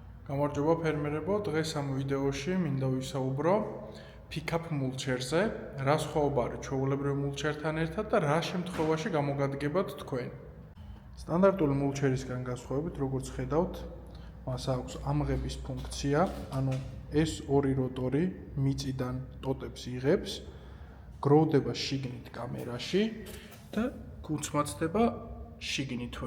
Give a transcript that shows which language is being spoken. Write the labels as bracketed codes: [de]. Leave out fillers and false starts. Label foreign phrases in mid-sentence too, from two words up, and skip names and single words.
[ka] გამარჯობა ფერმერებო, დღეს ამ ვიდეოში მინდა ვისაუბრო [en] pick-up mulcher- [ka] ზე, რა სხვაობა არის ჩვეულებრივ mulcher-თან ერთად და რა შემთხვევაში გამოგადგებათ თქვენ. სტანდარტული mulcher-ისგან განსხვავებით, როგორც ხედავთ, მას აქვს ამღების ფუნქცია, ანუ ეს ორი როტორი მიწიდან ტოტებს იღებს, გროვდება შიგნით კამერაში და გუცმაცდება შიგნითვე.